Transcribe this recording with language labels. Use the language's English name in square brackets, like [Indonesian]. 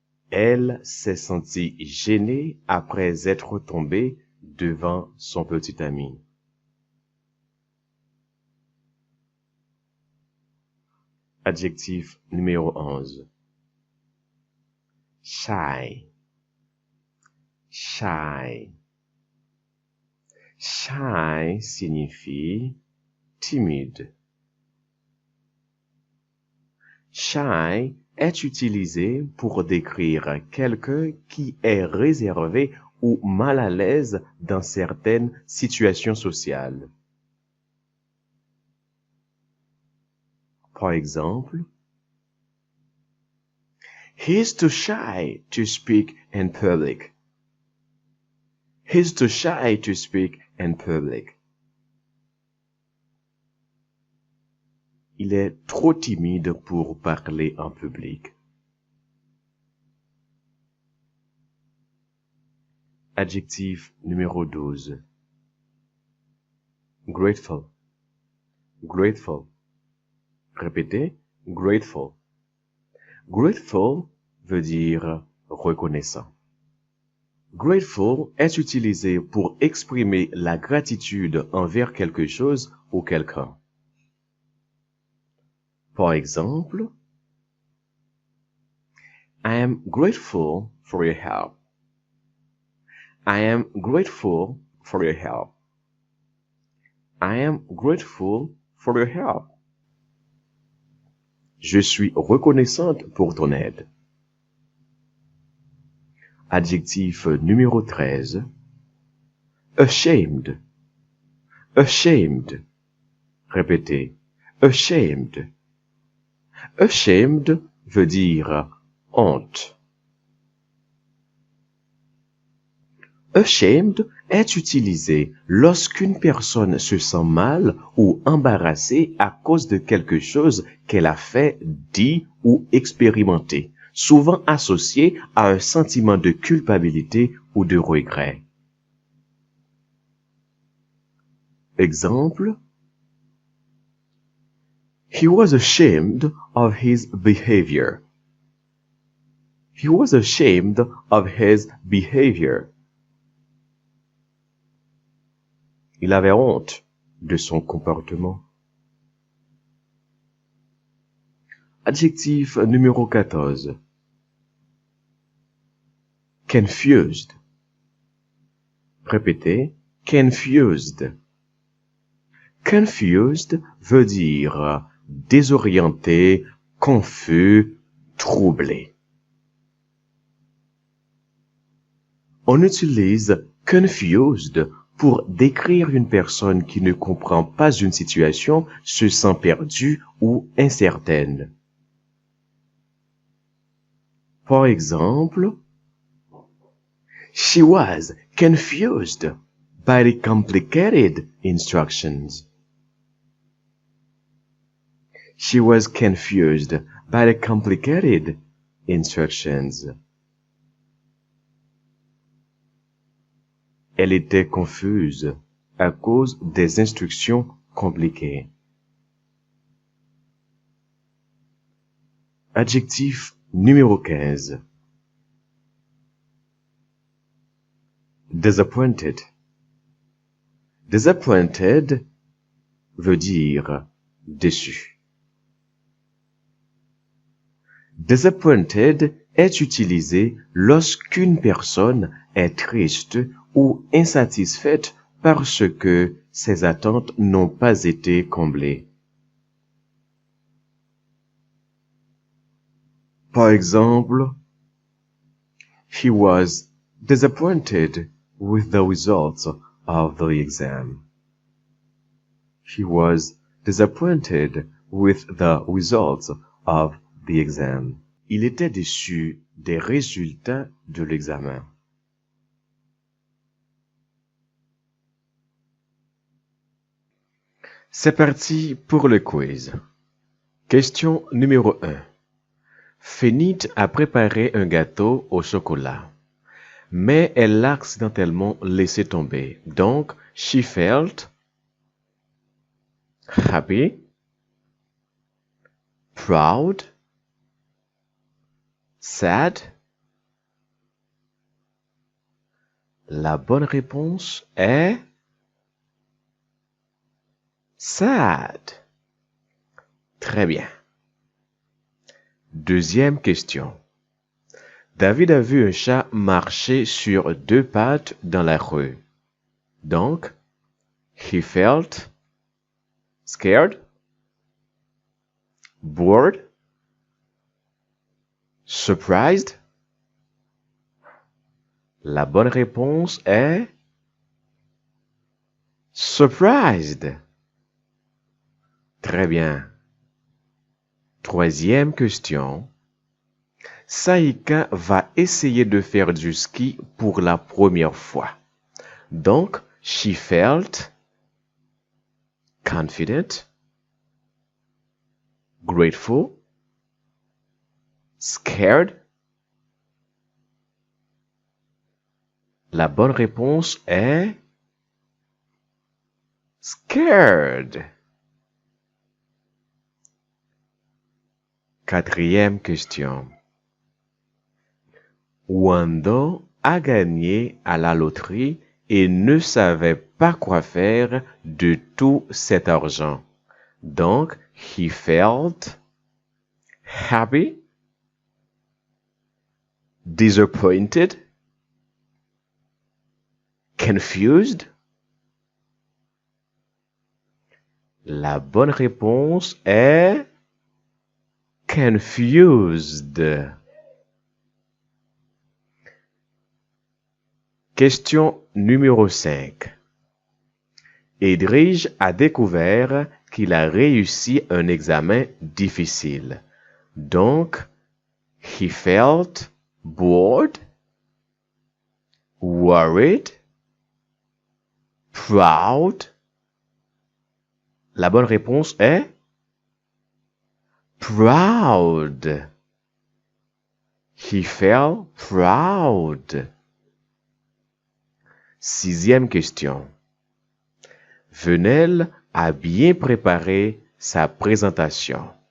[French] Elle s'est sentie gênée après être tombée devant son petit ami. Adjectif numéro 11. Shy. Shy. Shy signifie timide. Shy est utilisé pour décrire quelqu'un qui est réservé ou mal à l'aise dans certaines situations sociales. Par exemple, [English] he's too shy to speak in public. He's too shy to speak in public. [French] Il est trop timide pour parler en public. Adjectif numéro 12. Grateful. Grateful. Répétez, grateful. Grateful veut dire reconnaissant. Grateful est utilisé pour exprimer la gratitude envers quelque chose ou quelqu'un. Par exemple, [English] I am grateful for your help. I am grateful for your help. I am grateful for your help. [French] Je suis reconnaissante pour ton aide. Adjectif numéro 13. Ashamed. Ashamed. Répétez. Ashamed. Ashamed veut dire honte. Ashamed est utilisé lorsqu'une personne se sent mal ou embarrassée à cause de quelque chose qu'elle a fait, dit ou expérimenté, souvent associé à un sentiment de culpabilité ou de regret. Exemple: [English] He was ashamed of his behavior. He was ashamed of his behavior. [French] Il avait honte de son comportement. Adjectif numéro 14. Confused. Répétez, confused. Confused veut dire désorienté, confus, troublé. On utilise confused pour décrire une personne qui ne comprend pas une situation, se sent perdue ou incertaine. Par exemple, [English] she was confused by the complicated instructions. She was confused by the complicated instructions. [French] Elle était confuse à cause des instructions compliquées. Adjectif numéro 15. Disappointed. Disappointed veut dire déçu. Disappointed est utilisé lorsqu'une personne est triste ou insatisfaite parce que ses attentes n'ont pas été comblées. Par exemple, [English] he was disappointed with the results of the exam. He was disappointed with the results of the exam. [French] Il était déçu des résultats de l'examen. C'est parti pour le quiz. Question numéro 1. Fénite a préparé un gâteau au chocolat, mais elle l'a accidentellement laissé tomber. Donc, [English] she felt happy, proud, sad. [French] La bonne réponse est sad. Très bien. Deuxième question. David a vu un chat marcher sur deux pattes dans la rue. Donc, [English] he felt scared, bored, surprised. [French] La bonne réponse est surprised. Très bien. Troisième question. Saïka va essayer de faire du ski pour la première fois. Donc, [English] she felt confident, grateful, scared. [French] La bonne réponse est scared. Quatrième question. Wando a gagné à la loterie et ne savait pas quoi faire de tout cet argent. Donc, [English] he felt happy, disappointed, confused. [French] La bonne réponse est confused. Question numéro 5. Edrige a découvert qu'il a réussi un examen difficile. Donc, [English] he felt bored, worried, proud. [French] La bonne réponse est proud. [English] He felt proud. [French] Sixième question. Venelle a bien préparé sa présentation.